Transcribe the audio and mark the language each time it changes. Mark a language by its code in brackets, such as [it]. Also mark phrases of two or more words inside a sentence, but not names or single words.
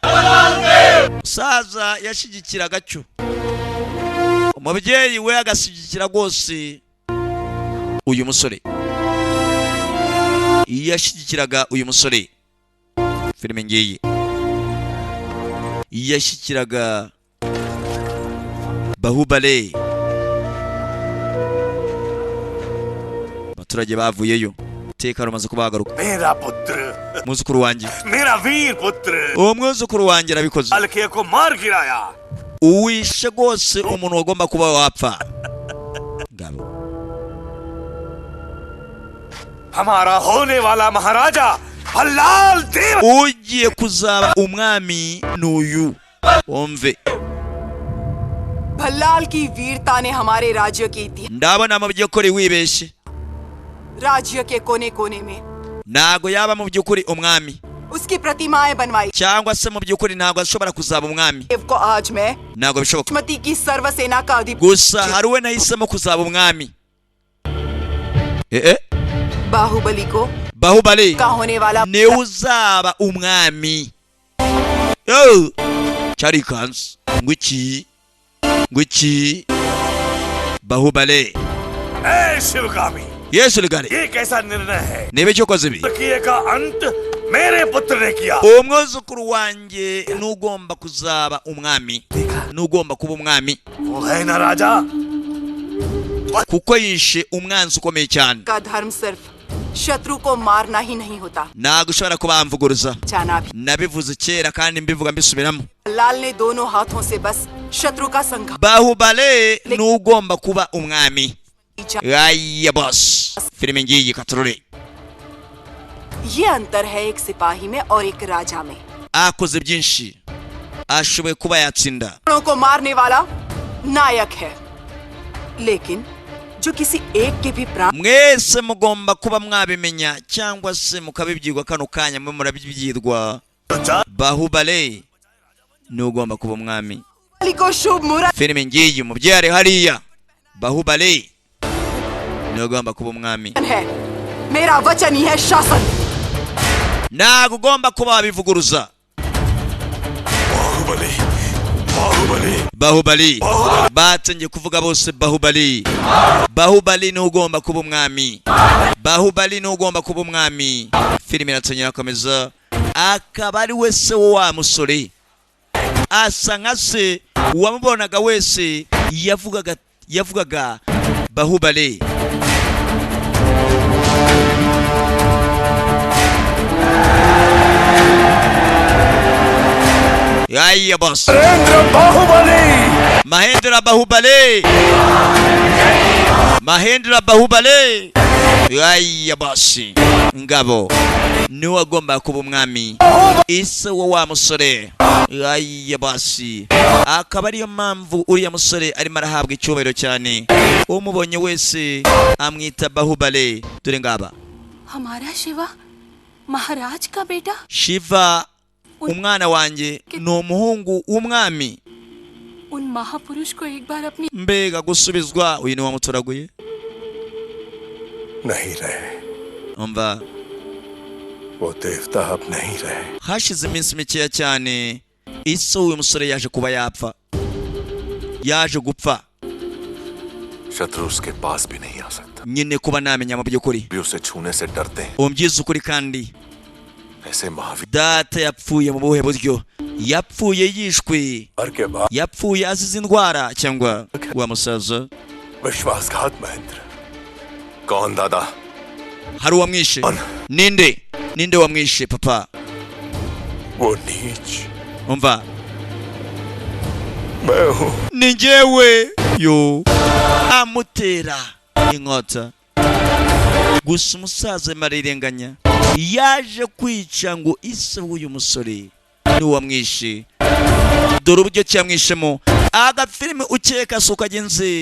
[rw] saza yashigikira gacyo umubyeyi we agashyigikira rwose uyu musore yashyigikiraga uyu musore filime ngiyi yashyigikiraga Bahubali abaturage bavuyeyo teka rumaze kubagaruka [hi] मेरा पुत्र [rw] mwuzukuru wanjye [hi] मेरा वीर पुत्र [rw] uwo mwuzukuru wanjye arabikoze [hi] अलके को मार गिराया [rw] uwishe rwose umuntu wagomba kuba wapfa ngabo [hi] हमारा होने वाला महाराजा भल्लाल देव [rw] ugiye kuzaba umwami n'uyu umve [hi] भल्लाल की वीरता ने हमारे राज्य की इतिहास [rw] ndabona mu by'ukuri wibeshe [hi] राज्य के कोने कोने में [rw] ntago yaba mu by'ukuri umwami [hi] उसकी प्रतिमाएं बनवाई [rw] cyangwa se mu by'ukuri ntago ashobora kuzaba umwami [hi] देव को आज मैं [rw] ntago bishoboka [hi] मती की सर्वसेना का अधिपति [rw] gusa hari we nahisemo kuzaba umwami [hi] बाहुबली को [rw] Bahubali [hi] का होने वाला [rw] niwe uzaba umwami charikansi ngwiki Bahubali [hi] ऐ शिवगामी [rw] yesu ligari [hi] ये कैसा निर्णय है [rw] nibe cyo koze bi [hi] किए का अंत मेरे पुत्र ने किया [rw] umwuzukuru wanjye nugomba kuzaba umwami nugomba kuba umwami [hi] वो है ना राजा [rw] kuko yishe umwanzi ukomeye cyane [hi] का धर्म सिर्फ शत्रु को मारना ही नहीं होता [rw] ntago ushobora kubamvuguruza [hi] जाना भी [rw] nabivuze kera kandi mbivuga mbisubiramo [hi] लाल ने दोनों हाथों से बस शत्रु का संघार [rw] Bahubali nugomba kuba umwami aya boss filime ngiyi katurore [hi] ये अंतर है एक सिपाही में और एक राजा में [rw] akoze byinshi ashoboye kuba yatsinda [hi] को मारने वाला नायक है लेकिन जो किसी एक के भी प्राण [rw] mwese mugomba kuba mwabimenya cyangwa se mukabibyirwa kano kanya mwe murabibyirwa Bahubali nugomba kuba umwami [hi] को शुभ मुहूर्त [rw] filime ngiyi mubyare hariya Bahubali nugomba kuba umwami [hi] है मेरा वचन ही है शासन [rw] ntago ugomba kuba wabivuguruza Bahubali batangiye kuvuga bose Bahubali nugomba kuba umwami Bahubali nugomba kuba umwami filime iratangira komeza akaba ari wese wa musore asa nka se uwamubonaga wese yavugaga Bahubali. Yaya boss. Mahendra Bahubali. Mahendra Bahubali. Yaya boss. Ngabo. Niwe agomba kuba umwami. Ise wa musore. Yaya boss. Akaba ariyo mpamvu uriya musore arimo arahabwa icyubahiro cyane. Umubonye wese amwita Bahubali. Dore ngaba. [hi] हमारा शिवा महाराज का बेटा [rw] Shiva umwana wanjye ni umuhungu w'umwami. [hi] उन महापुरुष को एक बार अपनी [rw] Mbega gusubizwa uyu ni wamuturaguye. [hi] नहीं रहे, [rw] Umva [hi] वो देवता अब नहीं रहे. [rw] hashize iminsi mikeya cyane ise uyu musore yaje kuba yapfa, yaje gupfa. [hi] शत्रु उसके पास भी नहीं आ सकता. [rw] Nyine kuba namenya mu by'ukuri [hi] भी उसे छूने से डरते हैं. [rw] umbyiza ukuri kandi [hi] ऐसे महावीर [rw] data yapfuye mu buhe buryo? Yapfuye yishwe, [hi] के बाद [rw] yapfuye azize indwara cyangwa wa musaza [hi] विश्वासघात महेंद्र. कौन दादा? [rw] hari uwamwishe? Ninde wamwishe papa? [hi] वो नीच [rw] Umva [hi] मैं हूँ. [rw] ni njyewe. Yo amutera inkota. Gusa umusaza marirenganya yaje kwica ngo ise w'uyu musore ni wamwishe. Dore uburyo cyamwishemo. Agafilime ukeka suka genze.